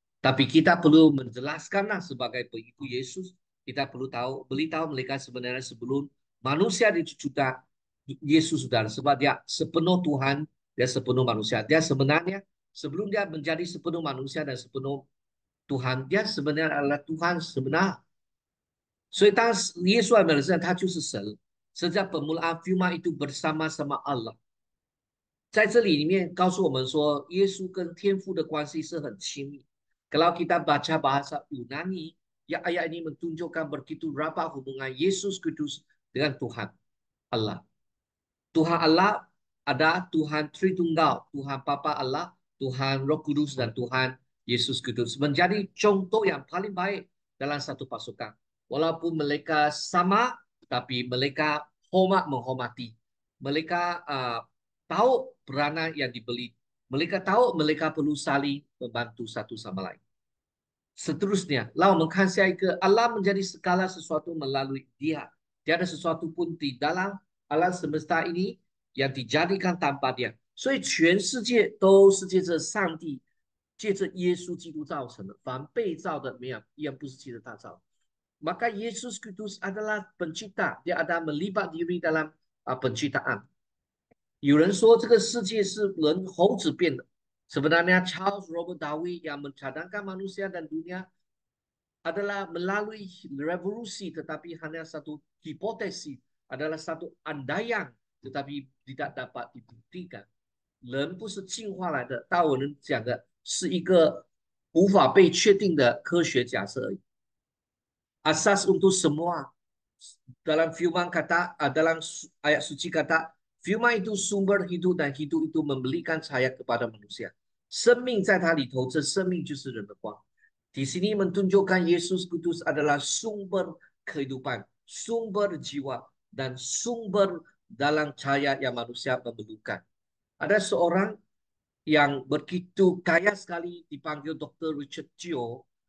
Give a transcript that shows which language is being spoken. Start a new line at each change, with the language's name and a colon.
Malay: Tapi kita perlu menjelaskanlah sebagai pengikut Yesus, kita perlu beritahu mereka sebenarnya sebelum manusia dicipta, Yesus sudah, sebab dia sepenuh Tuhan, dia sepenuh manusia. Dia sebenarnya sebelum dia menjadi sepenuh manusia dan sepenuh Tuhan, dia sebenarnya adalah Tuhan sebenar。
Chinese: 所以当耶稣来的时候，他就是神。
Malay: Sejak permulaan firman itu bersama-sama Allah。
Chinese: 在这里面告诉我们说，耶稣跟天父的关系是很亲密。
Malay: Kalau kita baca bahasa Yunani, ya ayat ini menunjukkan begitu rapat hubungan Yesus Kristus dengan Tuhan Allah. Tuhan Allah ada Tuhan Tritunggal, Tuhan Bapa Allah, Tuhan Roh Kudus dan Tuhan Yesus Kristus menjadi contoh yang paling baik dalam satu pasukan. Walaupun mereka sama, tapi mereka menghormati. Mereka tahu peranan yang dibeli. Mereka tahu mereka perlu saling membantu satu sama lain. Seterusnya, Allah menjadi segala sesuatu melalui dia. Tiada sesuatu pun di dalam alam semesta ini yang dijadikan tanpa dia.
Chinese: 所以全世界都是借着上帝，借着耶稣基督造成的。凡被造的没有一样不是借着他造。
Malay: Maka Yesus Kristus adalah pencipta, dia ada melibat diri dalam penciptaan。
Chinese: 有人说这个世界是人猴子变的。
Malay: Sebenarnya Charles Robert Darwin yang mencadangkan manusia dan dunia adalah melalui revolusi, tetapi hanya satu hipotesis, adalah satu andaian, tetapi tidak dapat dibuktikan。
Chinese: 人不是进化来的，大我们讲的是一个无法被确定的科学假设而已。
Malay: Asas untuk semua dalam firman kata, dalam ayat suci kata, firman itu sumber hidup dan hidup itu memberikan cahaya kepada manusia。
Chinese: 生命在它里头，这生命就是人的光。
Malay: Di sini menunjukkan Yesus Kristus adalah sumber kehidupan, sumber jiwa, dan sumber dalam cahaya yang manusia memerlukan. Ada seorang yang begitu kaya sekali dipanggil Dr. Richard Gio.